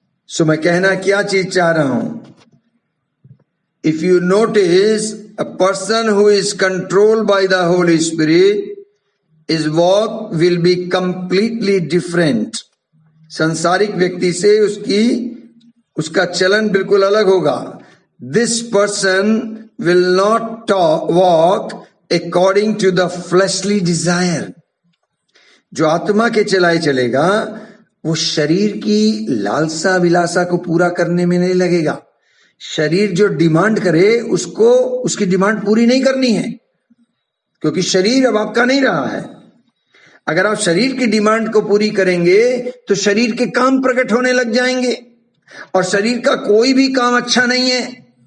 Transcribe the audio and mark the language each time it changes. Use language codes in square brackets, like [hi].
[hi] सो मैं कहना क्या चीज चाह रहा हूं? [en] If you notice, a person who is controlled by the holy spirit, his walk will be completely different. [hi] संसारिक व्यक्ति से उसका चलन बिल्कुल अलग होगा. [en] This person will not walk according to the fleshly desire. [hi] जो आत्मा के चलाए चलेगा वो शरीर की लालसा विलासा को पूरा करने में नहीं लगेगा. शरीर जो डिमांड करे उसको उसकी डिमांड पूरी नहीं करनी है, क्योंकि शरीर अब आपका नहीं रहा है. अगर आप शरीर की डिमांड को पूरी करेंगे तो शरीर के काम प्रकट होने लग जाएंगे, और शरीर का कोई भी काम अच्छा नहीं है.